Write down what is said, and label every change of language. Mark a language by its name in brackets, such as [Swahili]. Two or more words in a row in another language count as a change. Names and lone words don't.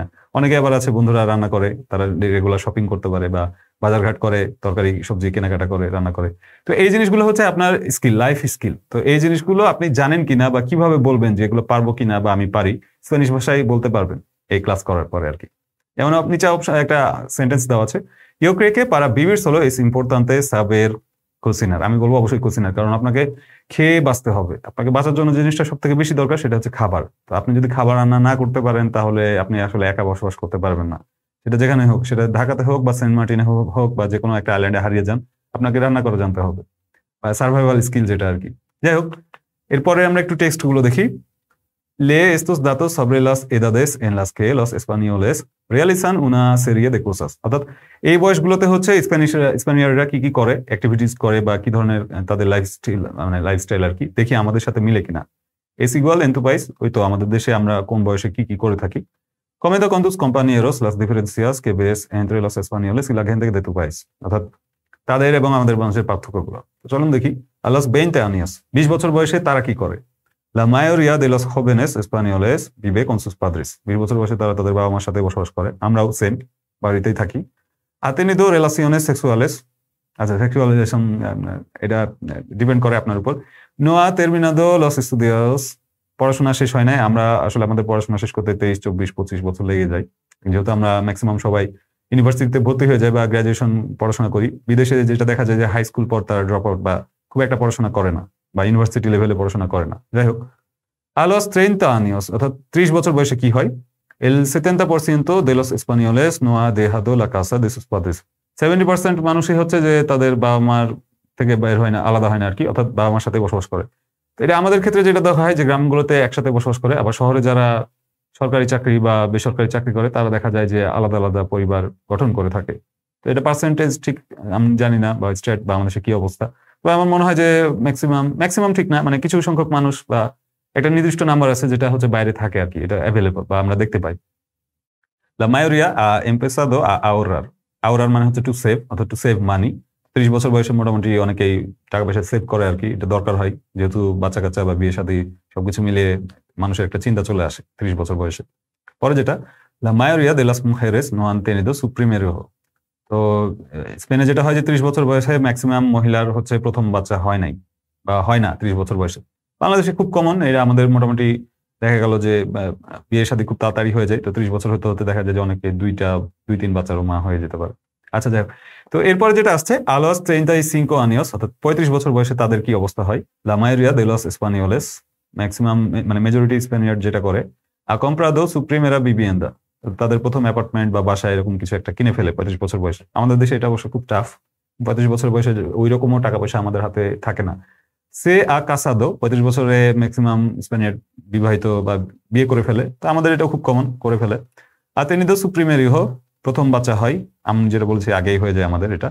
[Bangla] অনেকে আবার আছে বন্ধুরা রান্না করে, তারা রেগুলার শপিং করতে পারে বা বাজারঘাট করে, তরকারি সবজি কেনাকাটা করে, রান্না করে। তো এই জিনিসগুলো হচ্ছে আপনার স্কিল, [English] life skill. [Bangla] তো এই জিনিসগুলো আপনি জানেন কিনা বা কিভাবে বলবেন যে এগুলো পারবো কিনা বা আমি পারি, স্প্যানিশ ভাষায় বলতে পারবেন এই ক্লাস করার পরে আর কি। যেমন আপনি একটা সেন্টেন্স দেওয়া আছে, [Spanish] tú crees que para vivir solo es importante saber cocinar। [Bangla] আমি বলবো অবশ্যই কোসিনার, কারণ আপনাকে খেয়ে বাঁচতে হবে। আপনাকে বাঁচার জন্য যে জিনিসটা সব থেকে বেশি দরকার সেটা হচ্ছে খাবার। তো আপনি যদি খাবার রান্না না করতে পারেন তাহলে আপনি আসলে একা বসবাস করতে পারবেন না। সেটা যেখানে হোক, সেটা ঢাকাতে হোক বা সেন্ট মার্টিনে হোক বা যে কোনো একটা আইল্যান্ডে হারিয়ে যান, আপনাকে রান্না করে জানতে হবে, বা [English] survival skill [Bangla] যেটা আর কি। যাই হোক, এরপরে আমরা একটু টেক্সট গুলো দেখি। [Spanish] Lee estos datos sobre las edades en las que los españoles realizan una serie de cosas। [Bangla] অর্থাৎ এই বয়সগুলোতে হচ্ছে স্প্যানিয়াররা কি কি করে, অ্যাক্টিভিটিস করে বা কি ধরনের তাদের লাইফস্টাইল আর কি, দেখি আমাদের সাথে মিলে কিনা। [Spanish] Es igual en tu país, [Bangla] ওই তো আমাদের দেশে আমরা কোন বয়সে কি কি করে থাকি। [Spanish] Comenta con tus compañeros las diferencias que ves entre los españoles y la gente de tu país। [Bangla] অর্থাৎ তাদের এবং আমাদের মানুষের পার্থক্যগুলো। চলুন দেখি [Spanish] a los 20 años [Bangla] 20 বছর বয়সে তারা কি করে? [Spanish] La mayoría de los jóvenes españoles vive con sus padres [Bangla] 20 বছর বয়সে তারা তাদের বাবা মার সাথে বসবাস করে, আমরাও সেম বাড়িতেই থাকি। [Spanish] Ha tenido relaciones sexuales, [Bangla] আচ্ছা সেক্সুয়ালাইজেশন এটা ডিপেন্ড করে আপনার উপর। [Spanish] No ha terminado los estudios, [Bangla] পড়াশোনা শেষ হয় নাই। আমরা আসলে আমাদের পড়াশোনা শেষ করতে 23, 24, 25 বছর লেগে যায়, যেহেতু আমরা ম্যাক্সিমাম সবাই ইউনিভার্সিটিতে ভর্তি হয়ে যায় বা গ্রাজুয়েশন পড়াশোনা করি। বিদেশে যেটা দেখা যায় যে [English] high school [Bangla] পর তারা [English] drop out [Bangla] বা খুব একটা পড়াশোনা করে না বা [English] university levelে [Bangla] পড়াশোনা করে না। যাই হোক, [Spanish] a los 30 años [Bangla] অর্থাৎ 30 বছর বয়সে কি হয়? [Spanish] El 70% de los españoles no ha dejado la casa de sus padres [Bangla] 70% মানুষই হচ্ছে যে তাদের বাবা মার থেকে বের হয় না, আলাদা হয় না আর কি, অর্থাৎ বাবা মার সাথে বসবাস করে। তো এটা আমাদের ক্ষেত্রে যেটা দেখা হয় যে গ্রামগুলোতে একসাথে বসবাস করে, আবার শহরে যারা সরকারি চাকরি বা বেসরকারি চাকরি করে তারা দেখা যায় যে আলাদা আলাদা পরিবার গঠন করে থাকে। তো এটা পার্সেন্টেজ ঠিক আমি জানি না বা স্টেট বাংলাদেশে কি অবস্থা, তো আমার মনে হয় যে ম্যাক্সিমাম ঠিক না, মানে কিছু সংখ্যক মানুষ বা একটা নির্দিষ্ট নাম্বার আছে যেটা হচ্ছে বাইরে থাকে আর কি, এটা অ্যাভেলেবল বা আমরা দেখতে পাই। [Spanish] La mayoría ha empezado a ahorrar, [Bangla] আওরার মানে হচ্ছে [English] to save, [Bangla] অর্থাৎ [English] to save money. [Bangla] 30 বছর বয়সে মোটামুটি অনেকেই টাকা পয়সা সেভ করে আর কি, এটা দরকার হয় যেহেতু বাচ্চা কাচ্চা বা বিয়ে শাদী সবকিছু মিলিয়ে মানুষের একটা চিন্তা চলে আসে 30 বছর বয়সে। পরে যেটা [Spanish] la mayoría de las mujeres no han tenido su primer hijo, [Bangla] তো স্পেনে যেটা হয় যে 30 বছর বয়সে ম্যাক্সিমাম মহিলার হচ্ছে প্রথম বাচ্চা হয় নাই বা হয় না 30 বছর বয়সে। বাংলাদেশে খুব কমন, এটা আমাদের মোটামুটি দেখা গেল যে বিয়ে শাদী খুব তাড়াতাড়ি হয়ে যায়, তো 30 বছর হতে হতে দেখা যায় যে অনেকে 2-3 বাচ্চারও মা হয়ে যেতে পারে। আচ্ছা যাই হোক, তো এরপরে যেটা আসছে [Spanish] a los 35 años [Bangla] অর্থাৎ 35 বছর বয়সে তাদের কি অবস্থা হয়? [Spanish] La mayoría de los españoles, [Bangla] ম্যাক্সিমাম মানে [English] majority Spaniard [Bangla] যেটা করে [Spanish] ha comprado su primera vivienda, [Bangla] তাদের প্রথম অ্যাপার্টমেন্ট বা বাসা এরকম কিছু একটা কিনে ফেলে 35 বছর বয়সে। আমাদের দেশে এটা অবশ্য খুব টাফ, 35 বছর বয়সে ওই রকমও টাকা পয়সা আমাদের হাতে থাকে না। [Spanish] se ha casado [Bangla] 35 বছরে ম্যাক্সিমাম স্প্যানিয়ার্ড বিবাহিত বা বিয়ে করে ফেলে, তো আমাদের এটা খুব কমন করে ফেলে। [Spanish] আর tenido su primer hijo, [Bangla] প্রথম বাচ্চা হয়, আমি যেটা বলছি আগেই হয়ে যায় আমাদের এটা।